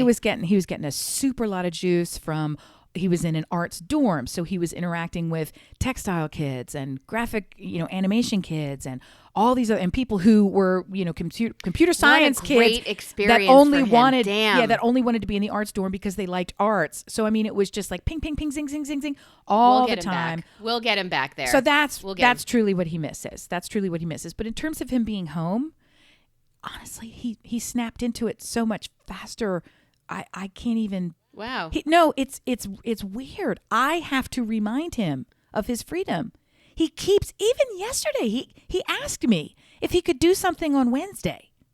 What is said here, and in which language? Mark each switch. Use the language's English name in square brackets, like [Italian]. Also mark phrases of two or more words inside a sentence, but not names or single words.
[English] he was getting a super lot of juice from. He was in an arts dorm, so he was interacting with textile kids and graphic, animation kids and all these other, and people who were, computer science What a great kids experience that only for him. wanted, Damn. that only wanted to be in the arts dorm because they liked arts. So I mean, it was just like ping, ping, ping, zing, zing, zing, zing, all We'll the get him time. back. We'll get him back there. So that's We'll get him. truly what he misses. That's truly what he misses. But in terms of him being home, honestly, he snapped into it so much faster. I can't even. Wow. It's weird. I have to remind him of his freedom. He keeps, even yesterday, he asked me if he could do something on Wednesday.